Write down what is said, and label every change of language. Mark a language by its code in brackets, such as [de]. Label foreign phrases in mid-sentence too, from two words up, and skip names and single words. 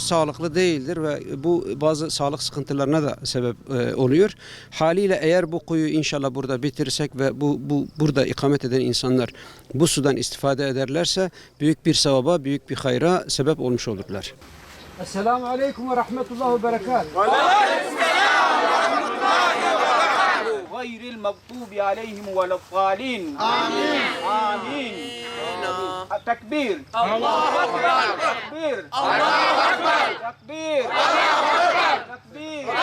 [tr] Sağlıklı değildir ve bu bazı sağlık sıkıntılarına da sebep oluyor. Haliyle eğer bu kuyu inşallah burada bitirirsek ve burada ikamet eden insanlar bu sudan istifade ederlerse büyük bir sevaba, büyük bir hayra sebep olmuş olurlar. [ar] السلام عليكم ورحمة الله وبركاته. غير المغضوب عليهم ولا الضالين آمين آمين التكبير الله أكبر تكبير الله أكبر تكبير الله أكبر تكبير